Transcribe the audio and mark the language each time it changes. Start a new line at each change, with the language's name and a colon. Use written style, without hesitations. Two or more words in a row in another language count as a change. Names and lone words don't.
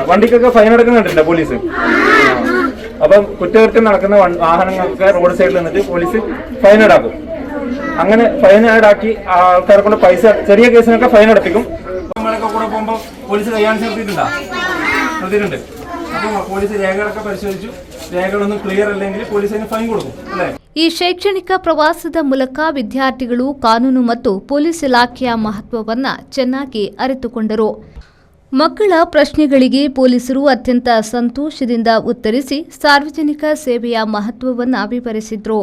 Malayalam: വണ്ടിക്കൊക്കെ ഫൈൻ അടക്കുന്നുണ്ടല്ലോ പോലീസ്. അപ്പം കുറ്റകൃത്യം നടക്കുന്ന വാഹനങ്ങൾക്ക്
English: road side
Malayalam: നിന്നിട്ട് പോലീസ് ഫൈൻ ഈടാക്കും. അങ്ങനെ ഫൈൻ ഈടാക്കി ആൾക്കാരെ കൊണ്ട് പൈസ, ചെറിയ കേസിനൊക്കെ ഫൈൻ അടപ്പിക്കും. നമ്മളൊക്കെ കൂടെ പോകുമ്പോൾ പോലീസ് കൈകാണിച്ച് നിർത്തിയിട്ടുണ്ട്. അപ്പം പോലീസ് രേഖകളൊക്കെ പരിശോധിച്ചു. രേഖകളൊന്നും ക്ലിയർ അല്ലെങ്കിൽ പോലീസിന് ഫൈൻ കൊടുക്കും, അല്ലേ?
Kannada: ಈ ಶೈಕ್ಷಣಿಕ ಪ್ರವಾಸದ ಮೂಲಕ ವಿದ್ಯಾರ್ಥಿಗಳು ಕಾನೂನು ಮತ್ತು ಪೊಲೀಸ್ ಇಲಾಖೆಯ ಮಹತ್ವವನ್ನು ಚೆನ್ನಾಗಿ ಅರಿತುಕೊಂಡರು. ಮಕ್ಕಳ ಪ್ರಶ್ನೆಗಳಿಗೆ ಪೊಲೀಸರು ಅತ್ಯಂತ ಸಂತೋಷದಿಂದ ಉತ್ತರಿಸಿ ಸಾರ್ವಜನಿಕ ಸೇವೆಯ ಮಹತ್ವವನ್ನು ವಿವರಿಸಿದರು.